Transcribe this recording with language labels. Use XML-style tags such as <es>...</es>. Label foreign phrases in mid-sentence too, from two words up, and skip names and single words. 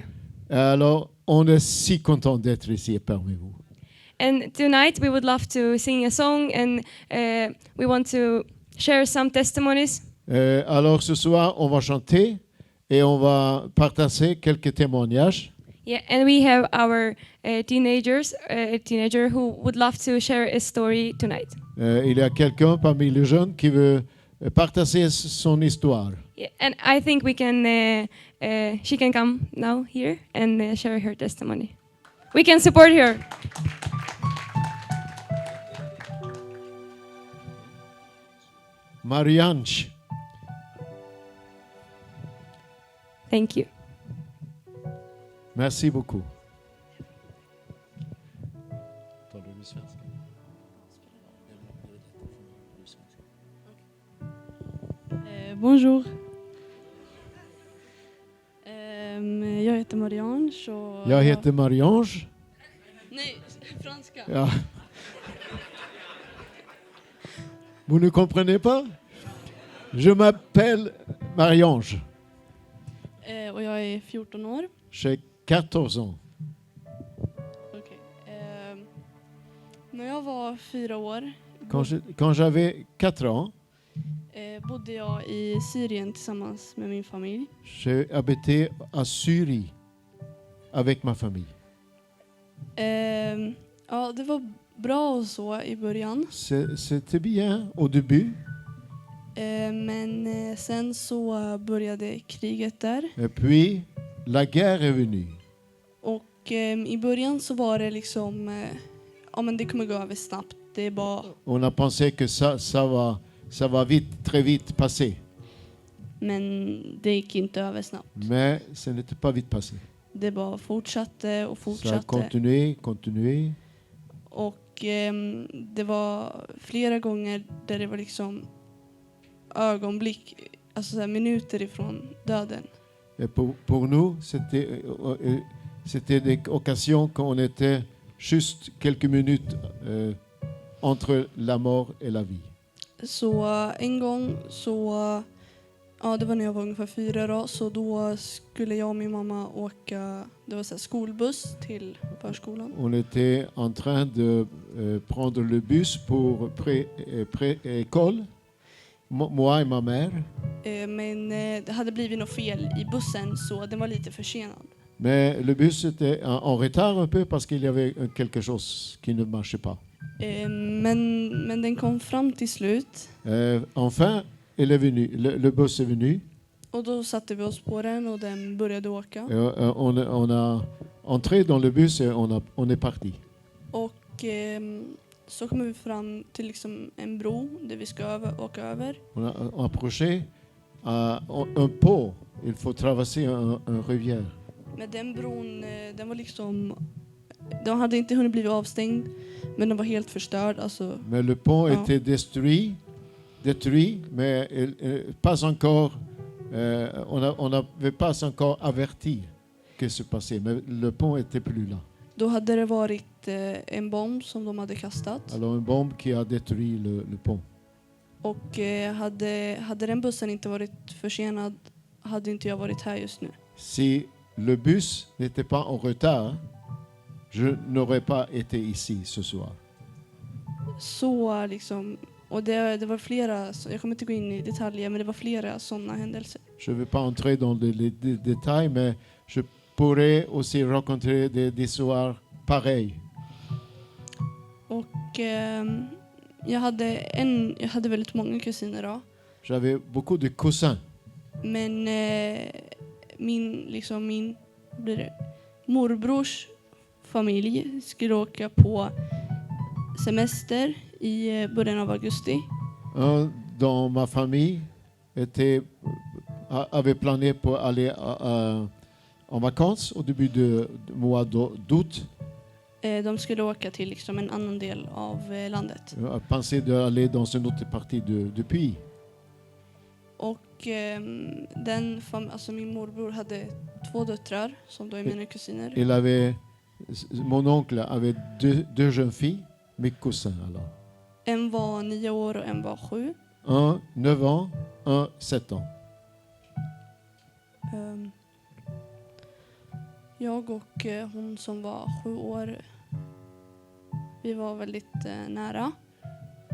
<fr>Alors, on est si content d'être ici parmi vous.</fr> <en>And tonight we would love to sing a song, and we want to share some testimonies.</en> <fr>Alors ce soir, on va chanter et on va partager quelques témoignages.</fr> <en>Yeah, and we have our teenager who would love to share a story tonight.</en> <fr>Il y a quelqu'un parmi les jeunes qui veut partager son histoire.</fr> <en>Yeah, and I think we can. She can come now here and share her testimony. We can support her. Marianne. Thank you.</en> <fr>Merci beaucoup. Bonjour.</fr> <sv>Jag heter Marianne. Jag heter Marianne. Nej, franska. Ja.</sv> <fr>Vous ne comprenez pas? Je m'appelle Marianne.</fr> <sv>Och jag är 14 år.</sv> <fr>J'ai 14 ans.</fr> <sv>Okej. När jag var 4 år</sv> <fr>Quand j'avais 4 ans,</fr> <sv>bodde jag i Syrien tillsammans med min familj.</sv> <fr>j'ai habité à Syrie avec ma famille.</fr> <sv>Ja, det var bra och så i början.</sv> <fr>C'était bien au début.</fr> <sv>Men sen så började kriget där.</sv> <fr>Et puis, la guerre est venue.</fr> <sv>Och i början så var det liksom, ja men det kommer gå över snabbt. Det är bara...</sv> <fr>On a pensé que ça va vite, très vite passer.</fr> <sv>Men det gick inte över snabbt.</sv> <fr>Mais ce n'était pas vite passé.</fr> <sv>Det bara fortsatte och</sv> <fr>Ça a</fr> <sv>fortsatte.</sv> <fr>continué.</fr> <sv>Och det var flera gånger där det var liksom ögonblick, alltså så här minuter ifrån döden.</sv> <fr>Et pour nous, c'était des occasions quand on était juste quelques minutes entre la mort et la vie.</fr> <sv>Så en gång så, ja det var när jag var ungefär 4 då, så då skulle jag och min mamma åka, det var så här skolbuss till förskolan.</sv> <fr>On était en train de prendre le bus pour pré-école, moi et ma mère.</fr> <sv>Men det hade blivit något fel i bussen så den var lite försenad.</sv> <fr>Mais le bus était en retard un peu parce qu'il y avait quelque chose qui ne marchait pas.</fr> <sv>Men den kom fram till slut.</sv> <fr>Enfin, elle est venue. Le bus est venu.</fr> <sv>Och då satte vi oss på den och den började åka.</sv> <fr>On a entré dans le bus et on est parti.</fr> <sv>Och så kommer vi fram till liksom en bro där vi ska åka över.</sv> <fr>On a approché à un pont. Il faut traverser un rivière.</fr> <sv>Men den bron, den var liksom, den hade inte hunnit bli avstängd, men den var helt förstörd. Alltså,</sv> <fr>mais le pont était détruit, mais pas encore. On n'avait pas encore averti que se passait, mais le pont était plus là.</fr> <sv>Då hade det varit en bomb som de hade kastat.</sv> <fr>Alors une bombe qui a détruit le pont.</fr> <sv>Och hade den bussen inte varit försenad hade inte jag varit här just nu.</sv> <fr>Si le bus n'était pas en retard, je n'aurais pas été ici ce soir.</fr> <sv>Så liksom, och det var flera, jag kommer inte gå in i detaljer, men det var flera sådana händelser.</sv> <fr>Je ne vais pas entrer dans les détails, mais je pourrais aussi rencontrer des histoires pareilles.</fr> <sv>Och jag hade väldigt många kusiner då.</sv> <fr>J'avais beaucoup de cousins.</fr> <sv>Men min blir det, morbrors familj skulle åka på semester i början av augusti.</sv> <fr>Un dans ma famille avait plané pour aller en vacances au début du mois d'août.</fr> <sv>De skulle åka till liksom en annan del av landet.</sv> <fr>A pensé d'aller dans une autre partie du pays.</fr> <sv>Och alltså min morbror hade 2 döttrar som då är mina kusiner.</sv> <fr>Mon oncle avait deux jeunes filles, mes cousins alors.</fr> <sv>En var 9 år och en var 7.</sv> <fr>Un 9 ans, un 7 ans.</fr> <sv>Jag och hon som var 7 år, vi var väldigt nära.</sv>